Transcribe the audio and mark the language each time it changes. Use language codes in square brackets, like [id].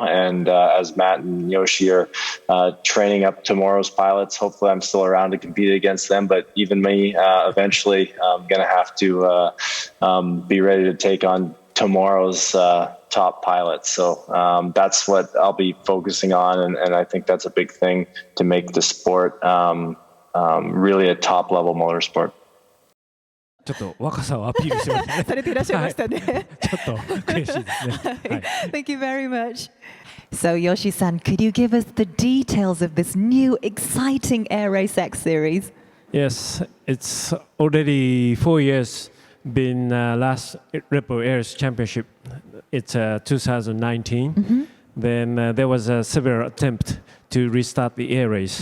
[en] And as Matt and Yoshi are training up tomorrow's pilots, hopefully I'm still around to compete against them, but even me eventually I'm going to have to be ready to take on tomorrow's top pilots. So that's what I'll be focusing on, and I think that's a big thing to make the sport really a top level motorsport. [ja] ちょっと若さをアピールしてますね。されていらっしゃいましたね。ちょっと悔しいですね。はい。 [en] Thank you very much. So Yoshi-san, could you give us the details of this new exciting Air Race X series? Yes, it's already 4 years been last Red Bull Air Race Championship. It's 2019. Then there was a severe attempt to restart the air race.